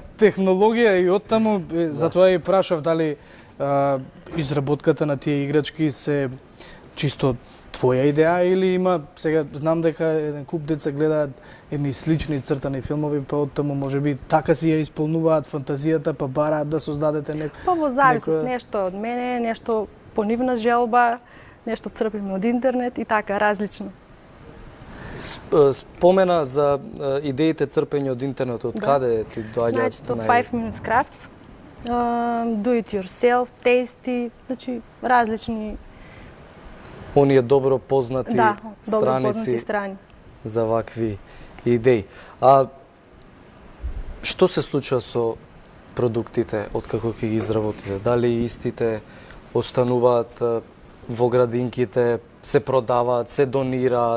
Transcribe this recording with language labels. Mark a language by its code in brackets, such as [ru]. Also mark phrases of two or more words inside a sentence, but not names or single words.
[mk] Технологија и оттаму, затоа и прашав дали изработката на тие играчки се чисто твоја идеја или има, сега знам дека еден куп деца гледаат едни слични цртани филмови, па оттаму можеби така си ја исполнуваат фантазијата, па бараат да создадете Па во зависност, нешто од мене, нешто по нивна желба, нешто црпиме од интернет и така, различно. Спомена за идеите црпење од интернетот. Да. Каде ти доаѓаат? Значи, 5 minutes crafts, do it yourself, tasty, значи различни Оние добро познати добро познати страници страни. за вакви идеи. А што се случува со продуктите откако ќе ги изработите? Дали истите остануваат во градинките, се продаваат, се донираат?